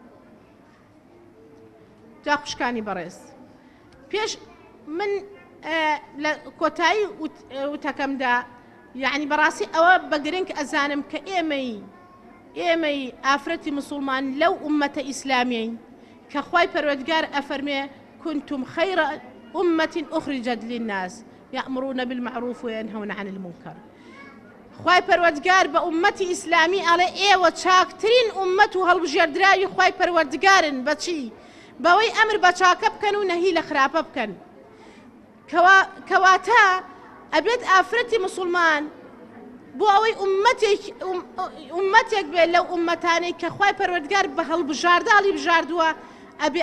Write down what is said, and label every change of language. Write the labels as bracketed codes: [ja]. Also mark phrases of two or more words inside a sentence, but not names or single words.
[ckb] جا خوشکانی بەڕێز پێش من لە کۆتایی وتەکەمدا یعنی بەڕاستی ئەوە بە گرنگ ئەزانم کە ئێمەی ئافرەتی مسلمان لەو ئومەتە ئیسلامین کە خوای پەروەردگار ئەفەرمێ [ar] كنتم خير أمة أخرجت للناس يأمرون بالمعروف وينهون عن المنكر [ckb] خوای پەروەردگار بە ئومەتی ئیسلامی ئەڵێ ئێوە چاکترین ئومەت و هەڵبژێردراوی خوای پەروەردگارن بەچی بەوەی ئەمر بە چاکە بکەن و نەهی لە خراپە بکەن کەواتە ئەبێت ئافرەتی مسلمان بۆ ئەوەی ئومەتێک بێت لەو ئومەتانەی کە خوای پەروەردگار بە هەڵبژارداڵی بژاردووە ئەبێ